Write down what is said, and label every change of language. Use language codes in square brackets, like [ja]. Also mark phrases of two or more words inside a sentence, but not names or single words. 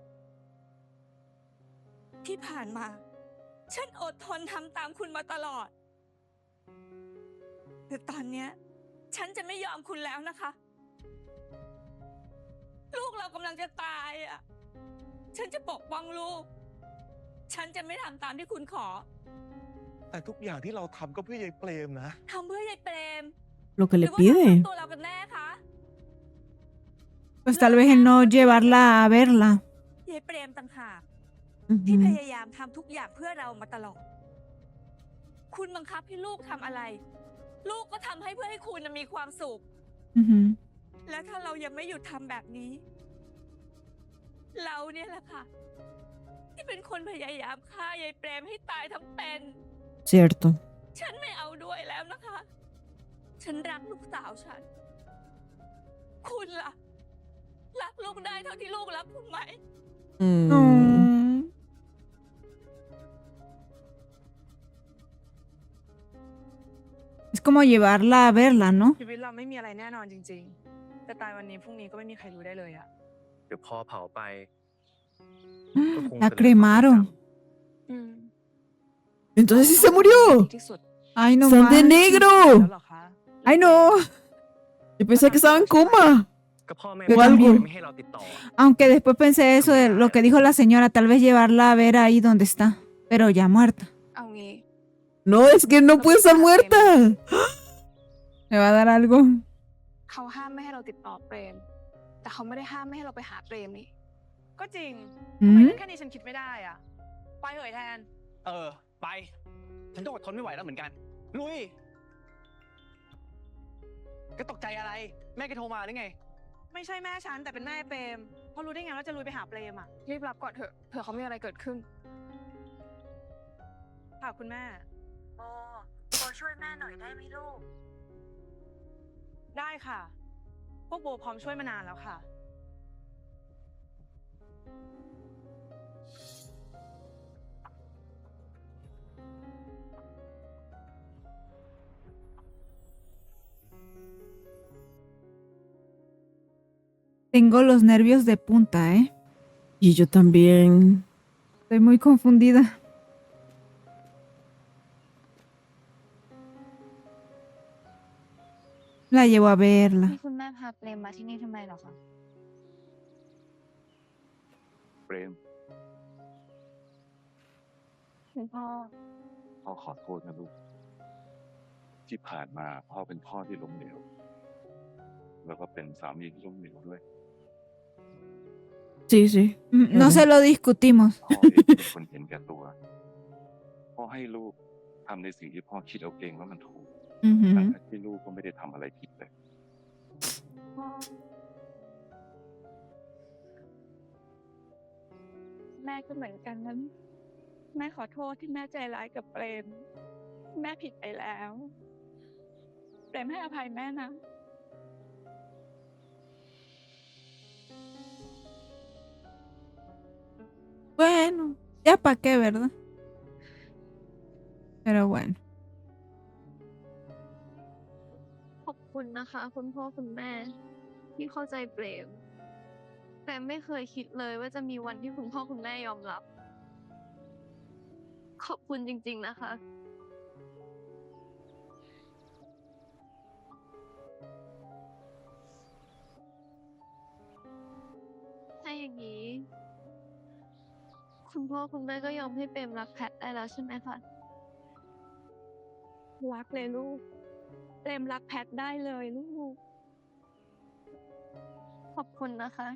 [th] ที่ผ่านมา ฉันอดทนทำตามคุณมาตลอดแต่ตอนเนี้ย ฉันจะไม่ยอมคุณแล้วนะคะ ลูกเรากำลังจะตายอะฉันจะปกป้องลูก ฉันจะไม่ทำตามที่คุณขอ แต่ทุกอย่างที่เราทำก็เพื่อยายเปรมนะ ทำเพื่อยายเปรม [es] Lo que [th] หรื [es] le [th] อว่าทำ [es] pide. [th] เพื่อตัวเรากันแน่คะ [es] Pues tal vez el no llevarla a verla. [th] ยายเปรมต่างหากที่พ Ujú. ยายามทำทุกอย่างเพื่อเรามาตลอด คุณบังคับให้ลูกทำอะไร ลูกก็ทำให้เพื่อให้คุณน่ะมีความสุข Ujú. และถ้าเรายังไม่หยุดทำแบบนี้ เราเนี่ยแหละค่ะ ที่เป็นคนพยายามฆ่ายายเปรมให้ตายทั้งเป็น [es] Cierto. [th] ฉันไม่เอาด้วยแล้วนะคะ ฉันรักลูกสาวฉัน คุณล่ะ รักลูกได้เท่าที่ลูกรักคุณไหม Mm. Mm. [es] Es como llevarla a verla, ¿no? [th] ชีวิตเราไม่มีอะไรแน่นอนจริงๆ แต่ตายวันนี้พรุ่งนี้ก็ไม่มีใครรู้ได้เลยอะ เดี๋ยวพอเผาไป [es] La cremaron. อืม Entonces sí se murió. [th] ที่สุด [es] Ay, no Son de manches. [th] แล้ว [es] negro. [th] เหรอคะ [es] Ay, no. Yo pensé que estaba en coma. [th] ก็พ่อแม่ [es] Yo [th] ไม่ [es] también. [th] ให้เราติดต่อ [es] Aunque después pensé eso de lo que dijo la señora, tal vez llevarla a ver ahí donde está, pero ya muerta. [th] เอางี้ [es] No, es que no puede estar muerta. ¿Le va a dar algo? [th] เขาห้ามไม่ให้เราติดต่อเปรม แต่เขาไม่ได้ห้ามไม่ให้เราไปหาเปรมนี่ ก็จริงทำไม ¿Mm? เรื่องแค่นี้ฉันคิดไม่ได้อะไปเหยแทน ไป ฉันก็อดทนไม่ไหวแล้วเหมือนกัน ลุย ก็ตกใจอะไร แม่แกโทรมาหรือไง ไม่ใช่แม่ฉันแต่เป็นแม่เปรมเพราะรู้ได้ไงว่าจะลุยไปหาเปรมอะรีบรับก่อนเถอะเผื่อเขามีอะไรเกิดขึ้นค่ะคุณแม่ โบช่วยแม่หน่อยได้ไหมลูก ได้ค่ะ พวกโบพร้อมช่วยมานานแล้วค่ะ [es] Tengo los nervios de punta, ¿eh? Y yo también. Estoy muy confundida. La llevo a verla. [th] คุณแม่พาเปรมมาที่นี่ทำไมเหรอคะ เปรม คุณพ่อ พ่อขอโทษนะลูก ที่ผ่านมาพ่อเป็นพ่อที่ล้มเหลว แล้วก็เป็นสามีที่ล้มเหลวด้วย [es] Sí, sí. No se lo discutimos. [th] พ่อเองเป็นคนเห็นแก่ตัว พ่อให้ลูกทำในสิ่งที่พ่อคิดเอาเองว่ามันถูก Ujú. ทั้งที่ลูกก็ไม่ได้ทำอะไรผิดเลย พ่อ แม่ก็เหมือนกันนั้น แม่ขอโทษที่แม่ใจร้ายกับเปรม แม่ผิดไปแล้ว เปรมให้อภัยแม่นะ [es] Bueno, ya para qué, ¿verdad? Pero bueno. [th] ขอบคุณนะคะ คุณพ่อคุณแม่ ที่เข้าใจเปรม แต่ไม่เคยคิดเลยว่าจะมีวันที่คุณพ่อคุณแม่ยอมรับ ขอบคุณจริงๆนะคะ ถ้าอย่างนี้ คุณพ่อคุณแม่ก็ยอมให้เปรมรักแพทได้แล้วใช่ไหมคะ รักเลยลูก เปรมรักแพทได้เลยลูก ขอบคุณนะคะ